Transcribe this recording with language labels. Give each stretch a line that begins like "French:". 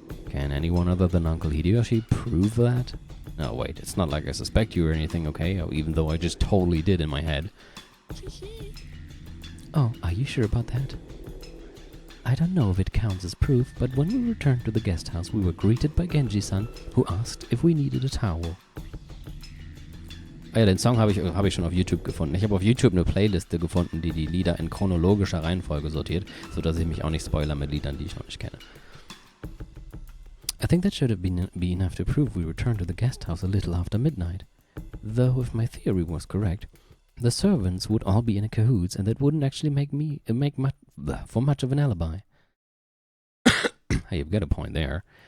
English: Can anyone other than Uncle Hideyoshi prove that? No, wait, it's not like I suspect you or anything, okay? Even though I just totally did in my head. Oh, are you sure about that? I don't know if it counts as proof, but when we returned to the guest house, we were greeted by Genji-san, who asked if we needed a towel.
German: Ja, den Song habe ich schon auf YouTube gefunden. Ich habe auf YouTube eine Playliste gefunden, die Lieder in chronologischer Reihenfolge sortiert, sodass ich mich auch nicht spoilere mit Liedern, die ich noch nicht kenne.
English: I think that should have been enough to prove we returned to the guest house a little after midnight. Though, if my theory was correct, the servants would all be in a cahoots, and that wouldn't actually make much of an alibi. Hey, you've got a point there.